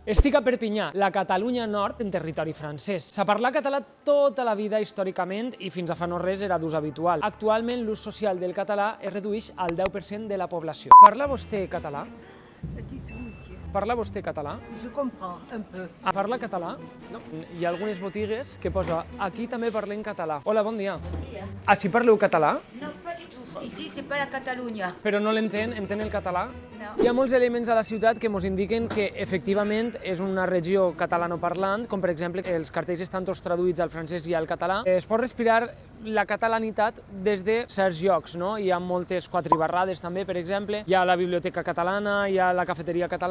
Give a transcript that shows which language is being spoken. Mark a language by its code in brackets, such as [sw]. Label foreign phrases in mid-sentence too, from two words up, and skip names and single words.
[ca] Estic a Perpinyà, la Catalunya Nord en territori francès. S'ha parlat català tota la vida històricament i fins a fa no res era d'ús habitual. Actualment l'ús social del català es redueix al 10% de la població. Parla vostè català? [fr] Pas du tout, monsieur. [ca] Parla vostè català? [fr] Je comprends un peu. [ca] Parla català? No. Hi ha algunes botigues que posa aquí també parlem català. Hola, bon dia. Així parleu català? [fr] Non, pas du tout. Ici, c'est pas la Catalunya. [ca] Però no l'entén? Entén el català? No. Hi ha molts elements a la ciutat que ens indiquen que efectivament és una regió catalanoparlant, com per exemple els cartells estan tots traduïts al francès i al català. Es pot respirar la catalanitat des de certs llocs, no? Hi ha moltes quatribarrades també, per exemple, hi ha la biblioteca catalana, hi ha la cafeteria catalana.